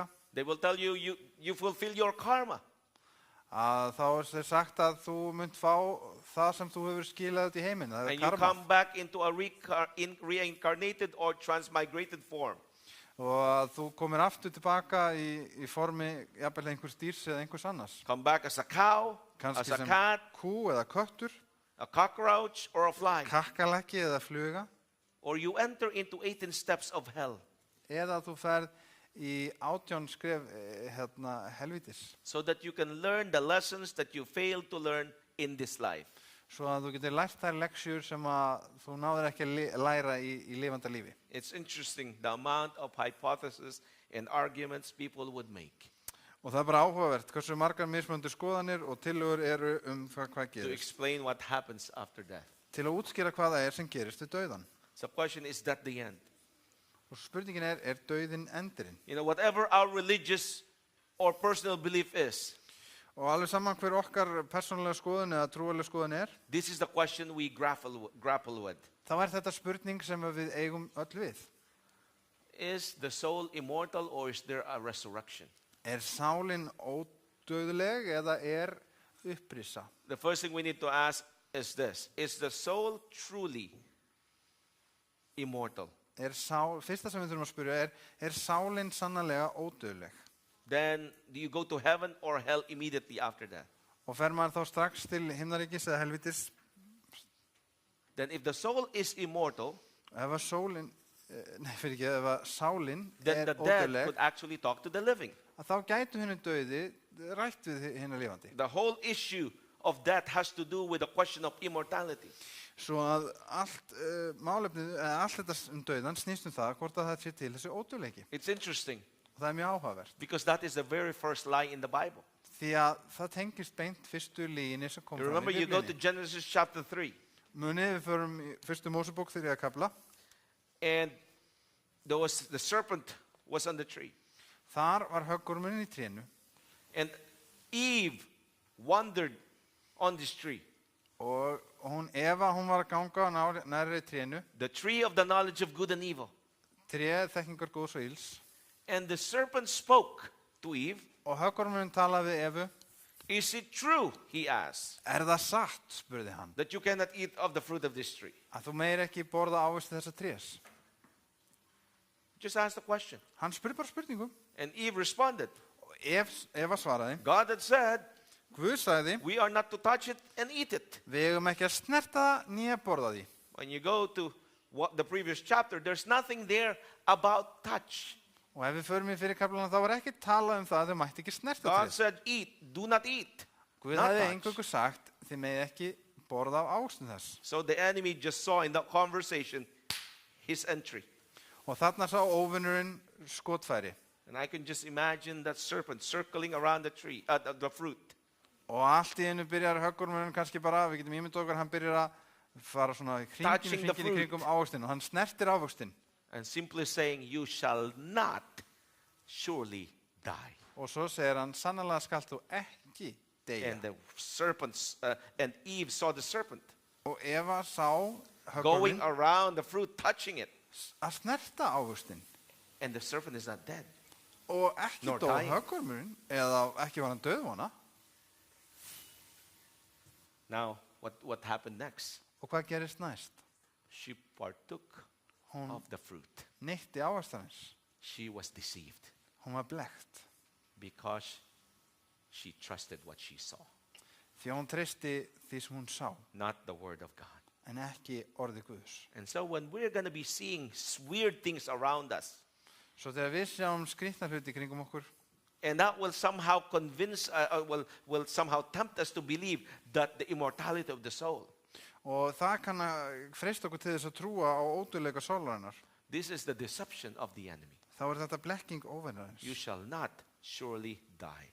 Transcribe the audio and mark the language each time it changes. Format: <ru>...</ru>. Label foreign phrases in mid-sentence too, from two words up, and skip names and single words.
<en>they will tell you, you fulfill your karma.</en> <is>að þá er þér sagt að þú munt fá það sem þú hefur skilað út í heiminn, það</is> <en>And</en> <is>er</is> <en>you karma. come back into a reincarnated or transmigrated form.</en> <is>Og að þú komir aftur tilbaka í formi jafnvel einhvers dýrs eða einhvers annars.</is> <en>Come back as a cow,</en> <is>Kannski</is> <en>as a</en> <is>sem</is> <en>cat,</en> <is>kú eða köttur,</is> <en>a cockroach, or a fly.</en> <is>kakkalekki eða fluga,</is> <en>Or you enter into 18 steps of hell.</en> <is>eða þú ferð í 18 skref helvítis,</is> <en>So that you can learn the lessons that you failed to learn in this life.</en> <is>svo að þú getur lært þær leksjur sem að þú náður ekki að læra í lifanda lífi.</is> <en>It's interesting the amount of hypotheses and arguments people would make</en> <is>Og það er bara áhugavert hversu margar mismunandi skoðanir og tillögur eru hvað</is> <en>to</en> <is>gerist,</is> <en>explain what happens after death.</en> <is>til að útskýra hvað það er sem gerist við dauðan.</is> <en>So the question is that the end?</en> <is>Og spurningin er dauðinn endurinn?</is> <en>You know, whatever our religious or personal belief is,</en> <is>Og alveg saman hver okkar persónulega skoðun eða trúarlega skoðun er,</is> <en>this is the question we grapple with.</en> <is>þá er þetta spurning sem við eigum öll við.</is> <en>Is the soul immortal or is there a resurrection?</en> <is>Er sálin ódauðleg eða er upprisa?</is> <en>The first thing we need to ask is this. Is the soul truly immortal?</en> <is>Fyrsta sem við þurfum að spyrja er sálin sannarlega ódauðleg?</is> <en>then do you go to heaven or hell immediately after that?</en> <is>Og fer maður þá strax til himnaríkis eða helvitis?</is> <en>Then if the soul is immortal,</en> <is>Ef að sólin, fyrir ekki, ef að sálin</is> <en>then the dead</en> <is>ódauðleg,</is> <en>could actually talk to the living.</en> <is>að þá gætu henni döiði rætt við henni lifandi.</is> <en>The whole issue of death has to do with the question of immortality.</en> <is>Svo að allt málefnið, allt þetta döiðan snýst það hvort að það sé til þessi ódauðleiki.</is> <en>It's interesting</en> <is>Og það mjög áhugavert.</is> <en>because that is the very first lie in the Bible.</en> <is>Því að það tengist beint fyrstu líginni sem kom</is> <en>You</en> <is>fram</is> <en>remember</en> <is>í</is> <en>you go to</en> <is>Biblíunni.</is> <en>Genesis chapter 3,</en> <is>Munið við förum í fyrstu Mósebók 3. kapla.</is> <en>and the serpent was on the tree.</en> <is>Þar var höggormurinn í trénu</is> <en>And Eve wandered on this tree,</en> <is>og Eva, hún var að ganga nærri trénu,</is> <en>the tree of the knowledge of good and evil.</en> <is>tréð þekkingar góðs og ills,</is> <en>And the serpent spoke to Eve.</en> <is>og höggormurinn talaði við Evu.</is> <en>Is it true, he asked,</en> <is>Það satt, spurði hann,</is> <en>that you cannot eat of the fruit of this tree?</en> <is>að þú meir ekki borða ávexti þessa trés?</is> <en>Just ask the question.</en> <is>Hann spurði bara spurningu.</is> <en>And Eve responded,</en> <is>Og Eva svaraði,</is> <en>God had said,</en> <is>Guð sagði,</is> <en>we are not to touch it and eat it.</en> <is>við eigum ekki að snerta það nýja borða því.</is> <en>When you go to the previous chapter, there's nothing there about touch.</en> <is>Og ef við förum í fyrir kaplana, þá var ekki talað það að þau mætti ekki snerta</is> <en>God</en> <is>tréð.</is> <en>said, eat, do not eat.</en> <is>Guð</is> <en>not</en> <is>hefði</is> <en>touch.</en> <is>eingöngu sagt, þið megið ekki borða af ávextum þess.</is> <en>So the enemy just saw in that conversation his entry.</en> <is>Og þarna sá óvinnurinn skotfæri.</is> <en>And I can just imagine that serpent circling around the tree, the fruit.</en> <is>Og allt í einu byrjar höggormurinn kannski bara, við getum ímyndað okkur, hann byrjar að fara svona í</is> <en>Touching the</en> <is>hringinn í</is> <en>fruit.</en> <is>kringum ávextin og hann snertir ávextin.</is> <en>And simply saying, you shall not surely die.</en> <is>Og svo segir hann, sannarlega skalt þú ekki deyja.</is> <en>And the serpents, and Eve saw the serpent</en> <is>Og Eva sá</is> <en>going</en> <is>höggormurinn</is> <en>around the fruit, touching it.</en> <is>að snerta ávextin.</is> <en>And the serpent is not dead.</en> <is>Og ekki</is> <en>Nor</en> <is>dó</is> <en>dying.</en> <is>höggormurinn, eða ekki var hann döðvona.</is> <en>Now, what happened next?</en> <is>Og hvað gerist næst?</is> <en>She partook</en> <is>Hún</is> <en>of the fruit.</en> <is>neytti ávextarins.</is> <en>She was deceived</en> <is>Hún var blekkt.</is> <en>because she trusted what she saw,</en> <is>Því hún treysti því sem hún sá,</is> <en>not the word of God.</en> <is>en ekki orði Guðs.</is> <en>And so when we're going to be seeing weird things around us,</en> <is>Svo þegar við sjáum skrýtna hluti kringum okkur,</is> <en>and that will somehow convince, will somehow tempt us to believe that the immortality of the soul,</en> <is>og það kann að freista okkur til þess að trúa á ódauðleika sálarinnar,</is> <en>this is the deception of the enemy.</en> <is>þá þetta blekking óvinnarins.</is> <en>You shall not surely die.</en>